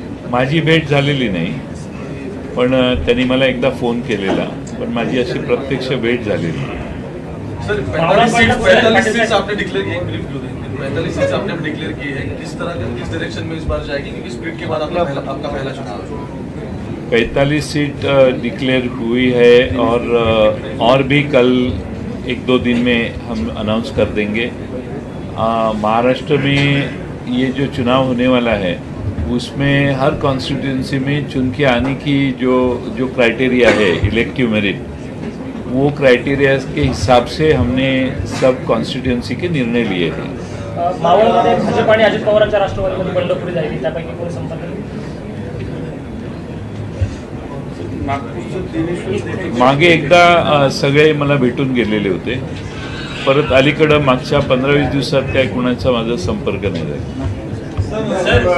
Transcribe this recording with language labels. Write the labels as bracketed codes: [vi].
[mr] माझी भेट झालेली नाही, पण त्यांनी मला एकदा फोन केलेला, पण माझी अशी प्रत्यक्ष भेट झालेली नाही. [hi] सर 45 सीट्स आपने डिक्लेयर की, 45 सीट्स आपने डिक्लेयर की है, किस तरह किस डायरेक्शन में इस बार जाएगी, क्योंकि स्प्लिट के बाद आपका पहला चुनाव है. 45 सीट डिक्लेयर हुई है और भी कल 1-2 दिन में हम अनाउंस कर देंगे. महाराष्ट्र में ये जो चुनाव होने वाला है उसमें हर कॉन्स्टिट्यूंसी में चुन के आने की जो क्राइटेरिया है इलेक्टिव मेरिट, वो क्राइटेरिया के हिसाब से हमने सब कॉन्स्टिट्यूंसी के निर्णय लिए थे. [mr] मावळमध्ये भाजप आणि अजित पवारांच्या राष्ट्रवादीमध्ये बंडखोरी झाली, त्यापैकी कोणी संपर्क नाही? मागे एकदा सगळे मला भेटून गेलेले होते. परत अलीकडं मागच्या 15-20 दिवसात काय कुणाचा माझा संपर्क नाही झाला.